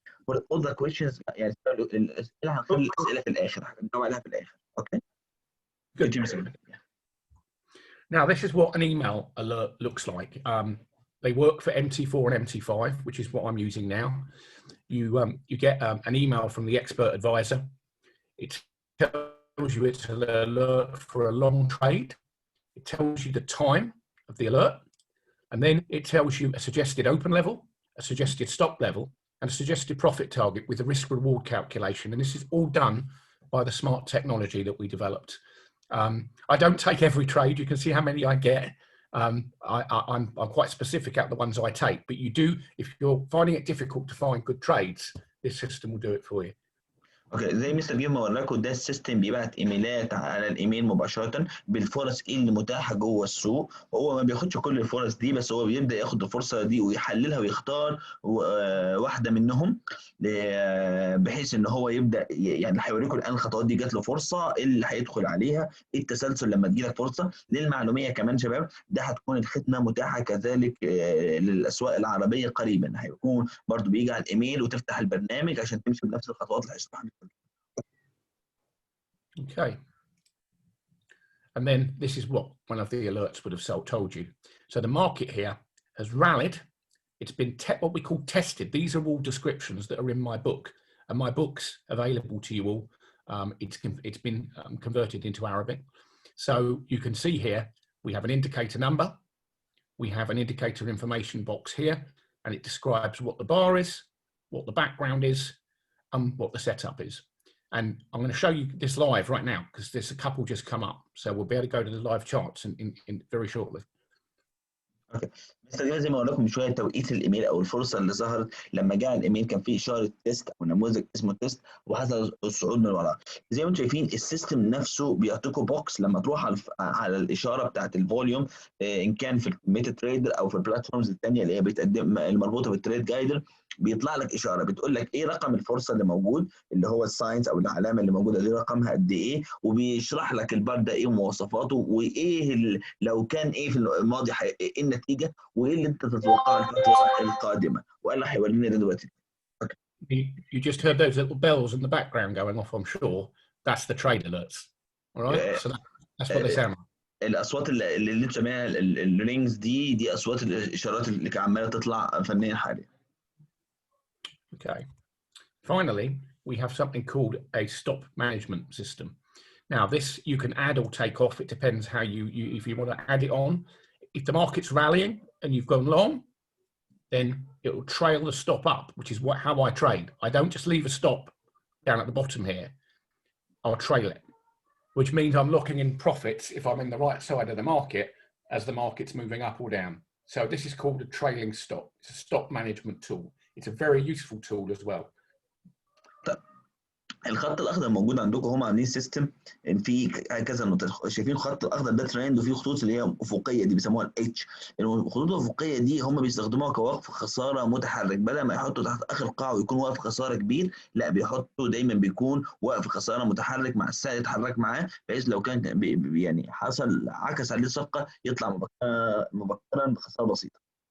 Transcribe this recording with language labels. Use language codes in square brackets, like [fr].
[en] For all the questions [ar] يعني الاسئله هنخلي الاسئله في الاخر هنجاوب عليها في الاخر. [en] Okay. Good. Now, this is what an email alert looks like. They work for MT4 and MT5, which is what I'm using now. You get an email from the expert advisor. It tells you it's an alert for a long trade. It tells you the time of the alert. And then it tells you a suggested open level, a suggested stop level, and a suggested profit target with a risk-reward calculation. And this is all done by the smart technology that we developed. I don't take every trade. You can see how many I get. I'm quite specific at the ones I take, but you do, if you're finding it difficult to find good trades, this system will do it for you. [ar] اوكي، زي مستر جيم ما وراكم ده السيستم بيبعت ايميلات على الايميل مباشره بالفرص اللي متاحه جوه السوق. هو ما بياخدش كل الفرص دي، بس هو بيبدا ياخد الفرصه دي ويحللها ويختار واحده منهم بحيث ان هو يبدا يعني هيوريكم الان الخطوات دي جات له فرصه اللي هيدخل عليها التسلسل لما تجي لك فرصه. للمعلوميه كمان شباب ده هتكون الخدمه متاحه كذلك للاسواق العربيه قريبا، هيكون برضو بيجي على الايميل وتفتح البرنامج عشان تمشي بنفس الخطوات اللي هيشرحها. [en] Okay. And then this is what one of the alerts would have told you. So the market here has rallied. It's been what we call tested. These are all descriptions that are in my book, and my book's available to you all. It's been converted into Arabic. So you can see here, we have an indicator number. We have an indicator information box here, and it describes what the bar is, what the background is, and what the setup is. And I'm going to show you this live right now because there's a couple just come up. So we'll be able to go to the live charts in very shortly. [ar] اوكي، بس زي ما قلت لكم من شويه توقيت الايميل او الفرصه اللي ظهرت لما جاء الايميل كان فيه اشاره تيست او نموذج اسمه تيست وحصل الصعود من وراه. زي ما انتم شايفين السيستم نفسه بيعطيكم بوكس لما تروح على الاشاره بتاعت الفوليوم ان كان في ميتا تريدر او في البلاتفورمز الثانيه اللي هي بتقدم المربوطه بالتريد جايدر، بيطلع لك اشاره بتقول لك ايه رقم الفرصه اللي موجود اللي هو الساينز او العلامه اللي موجوده دي رقمها قد ايه، وبيشرح لك البار ده ايه مواصفاته وايه لو كان ايه في الماضي ايه النتيجه وايه اللي انت تتوقعه الفتره القادمه، وقال لك هيورينا ده دلوقتي. [en] You just heard those little bells in the background going off, I'm sure. That's the trade alerts. All right? So that's what they sound like. [ar] الاصوات اللي انت سامعها الرينجز دي اصوات الاشارات اللي كانت عماله تطلع فنيا حاليا. [en] Okay. Finally, we have something called a stop management system. Now, this you can add or take off. It depends how if you want to add it on. If the market's rallying and you've gone long, then it will trail the stop up, which is how I trade. I don't just leave a stop down at the bottom here. I'll trail it, which means I'm looking in profits if I'm in the right side of the market as the market's moving up or down. So this is called a trailing stop. It's a stop management tool. It's a very useful tool as well. [ar] الخط الاخضر موجود عندكم، هم عاملين سيستم في كذا نقطه. شايفين الخط الاخضر ده ترند، وفي خطوط اللي هي افقيه دي بيسموها الاتش. الخطوط الافقيه دي هم بيستخدموها كوقف خساره متحرك، بدل ما يحطوا تحت اخر قاع ويكون وقف خساره كبير، لا بيحطوا دايما بيكون وقف خساره متحرك مع السعر يتحرك معاه، بحيث لو كان يعني حصل عكس عليه صفقه يطلع مبكرا بخساره بسيطه.